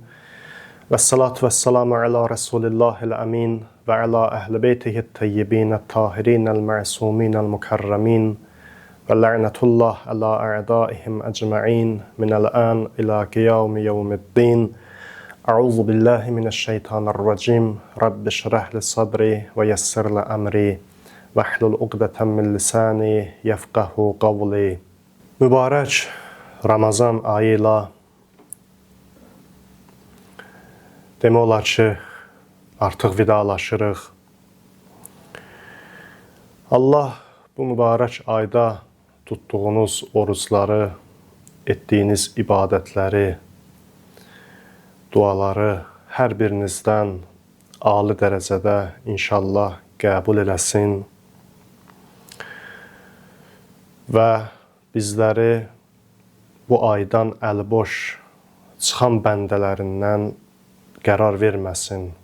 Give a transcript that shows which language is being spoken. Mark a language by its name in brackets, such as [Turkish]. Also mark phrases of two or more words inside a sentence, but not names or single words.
[Arabic] والصلاة والسلام على رسول الله الأمين وعلى أهل بيته الطيبين الطاهرين المعصومين المكرمين ولعنة الله على أعدائهم أجمعين من الآن إلى قيام يوم الدين. أعوذ بالله من الشيطان الرجيم. رب اشرح لي صدري ويسر لي أمري واحلل عقدة من لساني يفقهوا قولي. [Azerbaijani] Mübarək Ramazan ayı ilə demək olar ki, artıq vidalaşırıq. Allah bu mübarək ayda tutduğunuz orucları, etdiyiniz ibadətləri, duaları hər birinizdən ali dərəcədə inşallah qəbul eləsin və bizləri bu aydan əliboş çıxan bəndələrindən qərar verməsin.